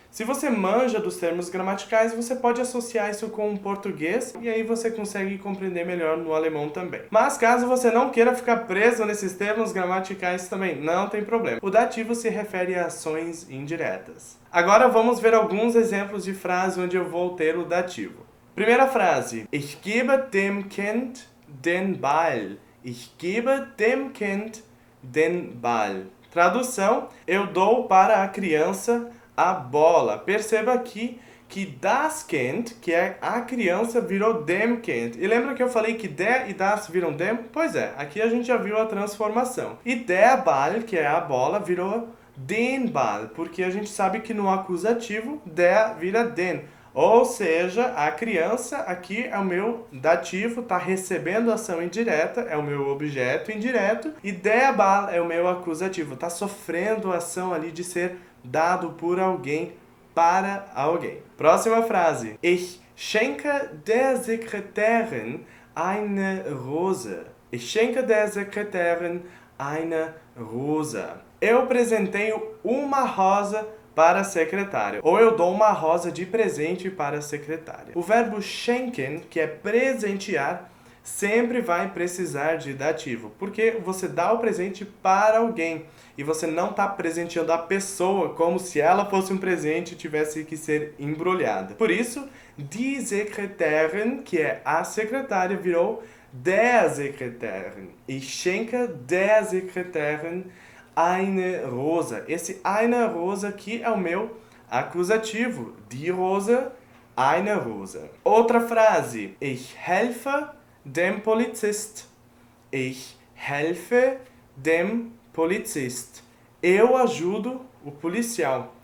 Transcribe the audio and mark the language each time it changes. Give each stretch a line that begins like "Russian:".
Portuguese: Se você manja dos termos gramaticais, você pode associar isso com o português e aí você consegue compreender melhor no alemão também. Mas caso você não queira ficar preso nesses termos gramaticais também, não tem problema. O dativo se refere a ações indiretas. Agora vamos ver alguns exemplos de frases onde eu vou ter o dativo. Primeira frase.
German: Ich gebe dem Kind den Ball. Ich gebe dem Kind den Ball.
Portuguese: Tradução, eu dou para a criança a bola. Perceba aqui que
German: das Kind,
Portuguese: que é a criança, virou
German: dem Kind.
Portuguese: E lembra que eu falei que der e das viram dem? Pois é, aqui a gente já viu a transformação. E
German: der Ball,
Portuguese: que é a bola, virou
German: den Ball,
Portuguese: porque a gente sabe que no acusativo der vira den. Ou seja, a criança aqui é o meu dativo, está recebendo ação indireta, é o meu objeto indireto, e
German: der Ball
Portuguese: é o meu acusativo, está sofrendo a ação ali de ser dado por alguém para alguém. Próxima frase.
German: Ich schenke der Sekretärin eine Rose. Ich schenke der Sekretärin eine Rose.
Portuguese: Eu presenteio uma rosa para a secretária. Ou eu dou uma rosa de presente para a secretária. O verbo schenken, que é presentear, sempre vai precisar de dativo, porque você dá o presente para alguém e você não está presenteando a pessoa como se ela fosse um presente e tivesse que ser embrulhada. Por isso,
German: die Sekretärin,
Portuguese: que é a secretária, virou
German: der Sekretärin. Ich schenke der Sekretärin eine Rose.
Portuguese: Esse
German: eine Rose
Portuguese: aqui é o meu acusativo.
German: Die Rose, eine Rose.
Portuguese: Outra frase.
German: Ich helfe dem Polizist. Ich helfe dem Polizist.
Portuguese: Eu ajudo o policial.